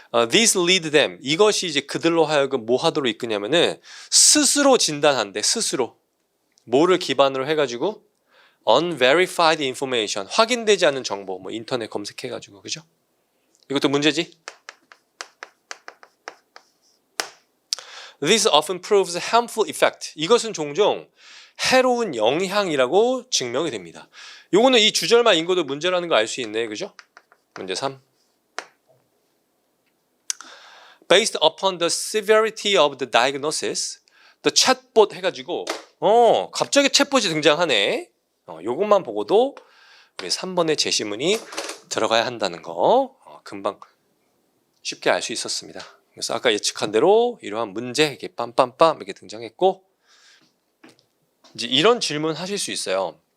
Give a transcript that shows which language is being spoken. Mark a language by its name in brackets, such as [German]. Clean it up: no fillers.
[English] These lead them. [Korean] 이것이 이제 그들로 하여금 뭐 하도록 이끄냐면은 스스로 진단한대. 스스로. 뭐를 기반으로 해가지고 [English] unverified information. [Korean] 확인되지 않은 정보. 뭐 인터넷 검색해가지고 그죠? 이것도 문제지. [English] This often proves harmful effect. [Korean] 이것은 종종 해로운 영향이라고 증명이 됩니다. 요거는 이 주절만 인고도 문제라는 거 알 수 있네. 그죠? 문제 3. [English] Based upon the severity of the diagnosis, the chatbot [Korean] 해가지고 갑자기 챗봇이 등장하네. 요것만 보고도 우리 3번의 제시문이 들어가야 한다는 거 금방 쉽게 알 수 있었습니다. 그래서 아까 예측한 대로 이러한 문제 이렇게 빰빰빰 이렇게 등장했고 이제 이런 질문 하실 수 있어요.